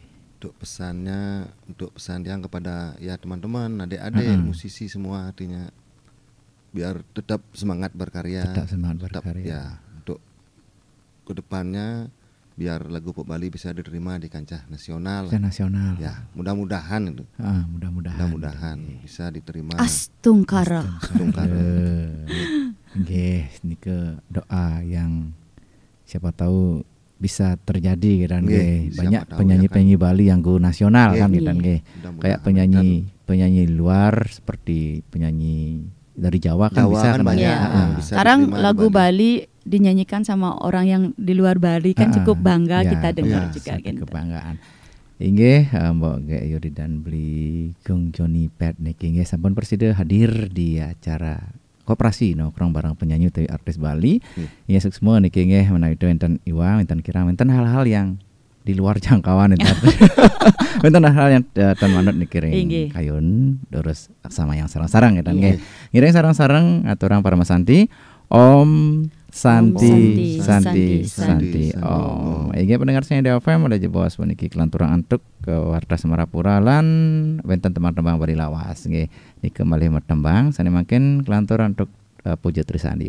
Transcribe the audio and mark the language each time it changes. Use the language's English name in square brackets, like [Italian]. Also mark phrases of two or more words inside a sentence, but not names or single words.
[Indonesian] Untuk pesan yang kepada ya teman-teman, adik-adik, musisi semua, artinya biar tetap semangat berkarya. Ya, untuk kedepannya biar lagu pop Bali bisa diterima di kancah nasional. Ya, mudah-mudahan itu. Mudah-mudahan bisa diterima. Astungkara. Nggih, nike doa yang siapa tahu bisa terjadi kan banyak penyanyi-penyanyi Bali yang go nasional kan kan kayak penyanyi luar seperti penyanyi dari Jawa kan bisa kan banyak. Sekarang lagu Bali dinyanyikan sama orang yang di luar Bali kan cukup bangga kita dengar juga gitu. Kebanggaan. [Balinese] Inggih Mbok Gek Yuri dan beli Gong Joni Pet niki nggih sampun persida hadir [Indonesian] di acara koperasi nongkrong bareng penyanyi [Balinese] utawi artis Bali. [Indonesian] Ya semua [Balinese] niki nggih menawi enten iwang, enten kirang, enten [Indonesian] hal-hal yang di luar jangkauan [Balinese] enten. Enten hal yang ten manut niki ring kayun [Indonesian] terus sama yang [Balinese] sarang-sarang ya nggih. Ngiring sarang-sarang aturang para Santi, Om Santi. Om. Inggih pendengar Srinadi FM ada jebos puniki kelanturang antuk ke Warta Semarapura lan wonten tembang-tembang Bali lawas nggih. Niki malih tembang sane mangken kelanturan untuk Puja Trisandi.